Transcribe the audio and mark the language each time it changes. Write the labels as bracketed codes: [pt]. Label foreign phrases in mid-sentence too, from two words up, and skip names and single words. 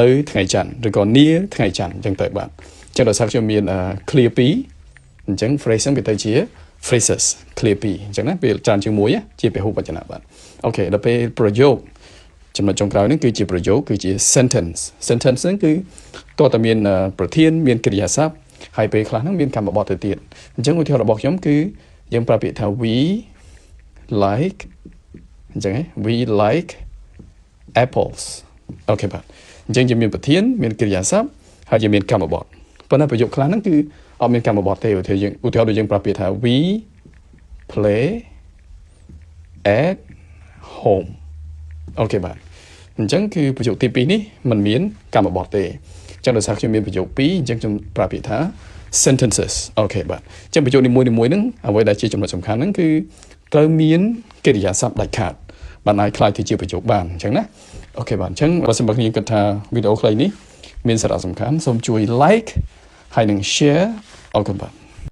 [km] ថ្ងៃច័ន្ទឬក៏ near ថ្ងៃច័ន្ទអញ្ចឹងទៅបាទអញ្ចឹងដោយសារខ្ញុំមាន clear 2អញ្ចឹង phrase ហ្នឹងវាទៅជា [en] phrases clear [km] 2អញ្ចឹងណាវាច្រើនជាងមួយជាពហុវចនៈបាទអូខេដល់ពេលប្រយោគចំណុចចុងក្រោយហ្នឹងគឺជាប្រយោគគឺជា sentence ហ្នឹងគឺតើតើមានប្រធានមានកិរិយាសព្ទហើយពេលខ្លះហ្នឹងមានកម្មបទទៅទៀតអញ្ចឹងឧទាហរណ៍របស់ខ្ញុំគឺយើងប្រើពាក្យថា we like អញ្ចឹង [en] we like apples [km] អូខេបាទអញ្ចឹងយើងមានប្រធានមានកិរិយាសព្ទហើយយើងមានកម្មបទប៉ុន្តែប្រយោគខ្លះហ្នឹងគឺអត់មានកម្មបទទេឧទាហរណ៍ដូចយើងប្រើពាក្យថា [en] we play at home [km] អូខេបាទអញ្ចឹងគឺប្រយោគទី2នេះมันមានកម្មបទទេអញ្ចឹងដោយសារខ្ញុំមានប្រយោគ2អញ្ចឹងខ្ញុំប្រើពាក្យថា sentences អូខេបាទអញ្ចឹងប្រយោគនីមួយៗហ្នឹងអ្វីដែលជាចំណុចសំខាន់ហ្នឹងគឺត្រូវមានកិរិយាសព្ទដាច់ខាតបានអាចខ្លាយទៅជាប្រយោគបានអញ្ចឹងណាអូខេបាទអញ្ចឹងបើសិនបើខ្ញុំគិតថាវីដេអូខ្លីនេះមានសារៈសំខាន់សូមជួយ like ហើយនិង share អរគុណបាទ